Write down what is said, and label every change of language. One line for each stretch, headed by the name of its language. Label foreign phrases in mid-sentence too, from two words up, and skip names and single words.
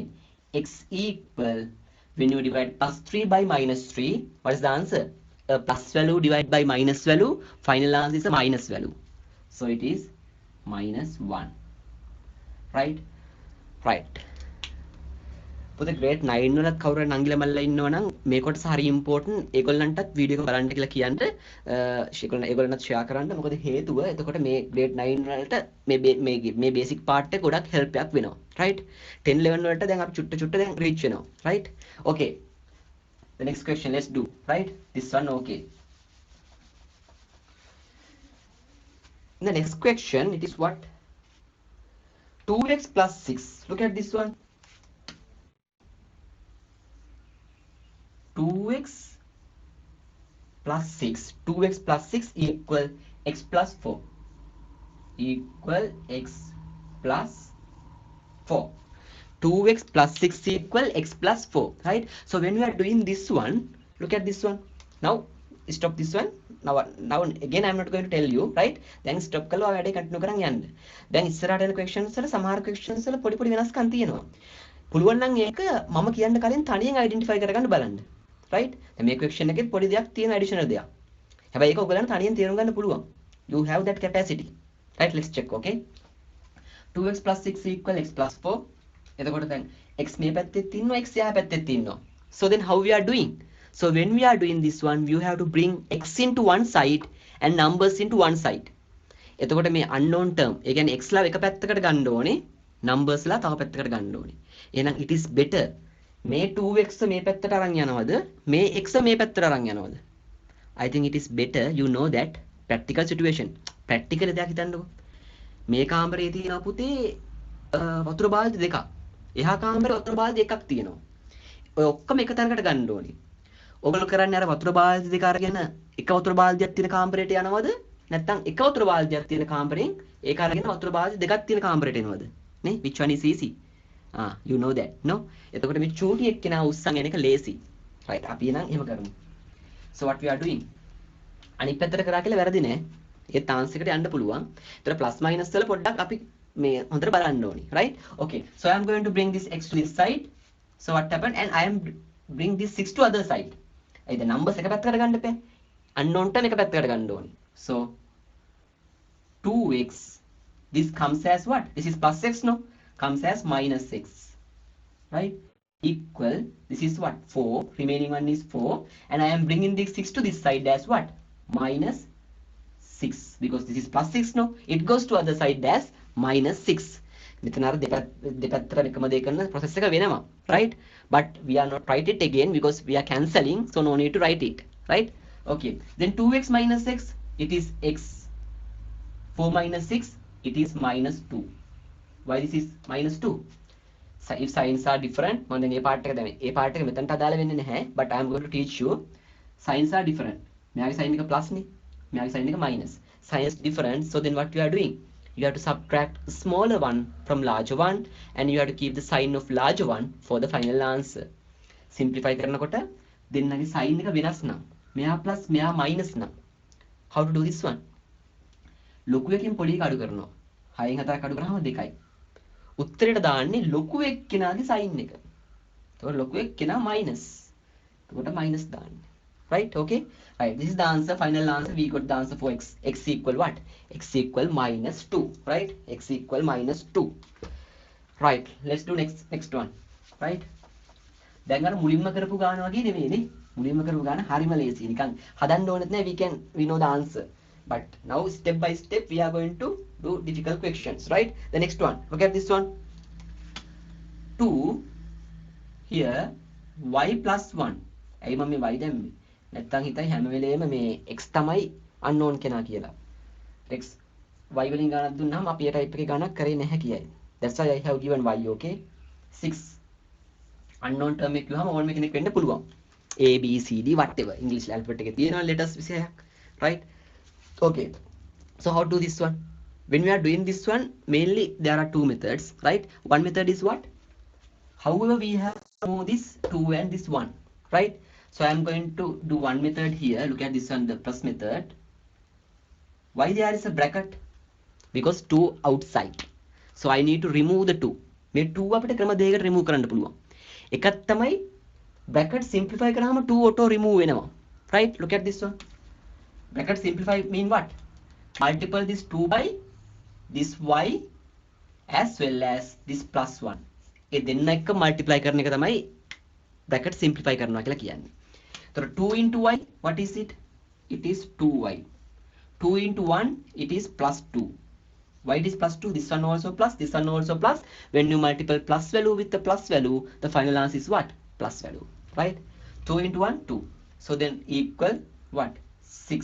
English: X equal, when you divide +3 by -3, what is the answer? A plus value divided by minus value, final answer is a minus value. So it is -1. Right? Right.
Sinhala: පොත grade 9 වලත් කවුරු හරි නංගිලා මල්ලා ඉන්නවා නම් මේ කොටස හරි important. ඒගොල්ලන්ටත් වීඩියෝ එක බලන්න කියලා කියන්න. ඒගොල්ලන්ට share කරන්න. මොකද හේතුව එතකොට මේ grade 9 වලට මේ
English: basic part
Sinhala: එක ගොඩක් help එකක් වෙනවා. Right? 10 11 වලට දැන් අපි චුට්ට දැන් reach වෙනවා.
English: Right? Okay. The next question, let's do. Right? This one, okay. In the next question, it is what? 2x plus 6. Look at this one. 2x plus 6. 2x plus 6 equal x plus 4. Equal x plus 4. 2x plus 6 equal x plus 4. Right? So when we are doing this one, look at this one. Now stop this one. Now again I am not going to tell you. Right? Then stop
Sinhala: කරලා වැඩේ continue කරන් යන්න. දැන් ඉස්සරහට යන questions වල සමහර questions වල පොඩි වෙනස්කම් තියෙනවා. පුළුවන් නම් ඒක මම කියන්න කලින් තනියෙන් identify කරගන්න බලන්න. Right? දැන් මේ question එකෙත් පොඩි දෙයක් තියෙන additional දෙයක්. හැබැයි ඒක ඔයගලන්ට තනියෙන් තේරුම් ගන්න පුළුවන්.
English: You have that capacity. Right? Let's check, okay? 2x plus 6 equal x plus 4.
Sinhala: එතකොට දැන් x මේ පැත්තෙත් ඉන්නවා x යා පැත්තෙත් ඉන්නවා.
English: So then how we are doing? So when we are doing this one, you have to bring x into one side and numbers into one side.
Sinhala: එතකොට මේ
English: unknown term,
Sinhala: ඒ කියන්නේ x ලා එක පැත්තකට ගන්න ඕනේ, numbers ලා තව පැත්තකට ගන්න ඕනේ. එහෙනම්
English: it is better
Sinhala: මේ 2x මේ පැත්තට අරන් යනවද? මේ x මේ පැත්තට අරන් යනවද?
English: I think it is better you know that practical situation.
Sinhala: Practical දෙයක් හිතන්නකෝ. මේ කාමරේ තියෙනවා පුතේ වතුර බාල්දි දෙකක්. එහා කාමරේ වතුර බාල්දි එකක් තියෙනවා. ඔය ඔක්කොම එක තැනකට ගන්න ඕනේ. ඔයගොල්ලෝ කරන්නේ අර වතුර බාල්දි දෙක අරගෙන එක වතුර බාල්දියක් තියෙන කාමරේට යනවද? නැත්නම් එක වතුර බාල්දියක් තියෙන කාමරෙන් ඒක අරගෙන වතුර බාල්දි දෙකක් තියෙන කාමරේට එනවද? නේ?
English: Which one is easy? You know that. No?
Sinhala: එතකොට මේ චූටි එක්කෙනා උස්සන් එන එක lazy. Right? අපි නම් එහෙම කරමු.
English: So what we are doing?
Sinhala: අනිත් පැත්තට කරා කියලා වැරදි නෑ. ඒ තාන්ස් එකට යන්න පුළුවන්. ඒතර
English: plus minus
Sinhala: වල පොඩ්ඩක් අපි මේ හොඳට බලන්න ඕනි.
English: Right? Okay. So I am going to bring this x to this side. So what happened? And I am bring this 6 to other side. The numbers
Sinhala: එක පැත්තකට ගන්න එපා.
English: unknown term
Sinhala: එක පැත්තකට ගන්න ඕනි.
English: So 2x, this comes as what? This is plus x, no? Comes as minus x. Right? Equal, this is what? 4. Remaining one is 4. And I am bringing this 6 to this side as what? Minus 6. Because this is plus 6, no? It goes to other side as minus 6.
Sinhala: මෙතන අර දෙපැත්තට එකම දේ කරන process එක වෙනවා.
English: Right? But we are not write it again because we are cancelling. So no need to write it. Right? Okay. Then 2x minus x, it is x. 4 minus 6, it is minus 2. Why this is minus 2? So if signs are different,
Sinhala: මම දැන් මේ part එක දැන් මේ part එක මෙතනට අදාළ වෙන්නේ නැහැ,
English: but I am going to teach you. Signs are different.
Sinhala: මෙයාගේ sign එක plus නේ. මෙයාගේ sign එක minus.
English: Signs different, so then what you are doing? You have to subtract smaller one from larger one, and you have to keep the sign of larger one for the final answer.
Sinhala: Simplify කරනකොට දෙන්නගේ sign එක වෙනස් නම්, මෙයා plus මෙයා minus නම්.
English: How to do this one?
Sinhala: ලොකු එකකින් පොඩි එක අඩු කරනවා. 6න් 4ක් අඩු කරාම 2යි. උත්තරයට දාන්නේ ලොකු එක්කෙනාගේ sign එක. එතකොට ලොකු එක්කෙනා minus. එතකොට minus දාන්නේ.
English: Right? Okay? Right. This is the answer. Final answer. We got the answer for x. X equal what? X equal minus 2. Right? X equal minus 2. Right. Let's do next one. Right?
Sinhala: දැන් අර මුලින්ම කරපු ගාන වගේ නෙමෙයිනේ. මුලින්ම කරපු ගාන හරිම ලේසි. නිකන් හදන්න ඕනෙත් නෑ.
English: We know the answer. But now step by step we are going to do difficult questions, right? The next one. Look at this one. 2 here y plus 1.
Sinhala: ඇයි මම මේ y දැම්මේ? නැත්තම් හිතයි හැම වෙලේම මේ x තමයි unknown කෙනා කියලා. x y වලින් ගානක් දුන්නාම අපි ඒ type එකේ ගානක් කරේ නැහැ කියයි.
English: That's why I have given y, okay?
Sinhala: 6
English: unknown term
Sinhala: එක කිව්වම ඕනම කෙනෙක් වෙන්න පුළුවන්.
English: A B C D whatever English alphabet
Sinhala: එකේ තියෙනවා letters 26ක්,
English: right? Okay. So how to do this one? When we are doing this one, mainly there are two methods, right? One method is what? However, we have to move this 2 and this 1, right? So I am going to do one method here. Look at this one, the plus method. Why there is a bracket? Because 2 outside. So I need to remove the 2.
Sinhala: මේ 2 අපිට ක්‍රම දෙකකට remove කරන්න පුළුවන්. එකක් තමයි
English: bracket simplify
Sinhala: කරාම 2
English: auto remove
Sinhala: වෙනවා.
English: Right? Look at this one. Bracket simplify mean what? Multiply this 2 by this y as well as this plus 1.
Sinhala: ඒ දෙන්න එක multiply කරන එක තමයි
English: bracket simplify
Sinhala: කරනවා කියලා කියන්නේ.
English: So 2 into y, what is it? It is 2y. 2 into 1, it is plus 2. Why it is plus 2? This one also plus, this one also plus. When you multiply plus value with the plus value, the final answer is what? Plus value, right? 2 into 1, 2. So then equal what? 6.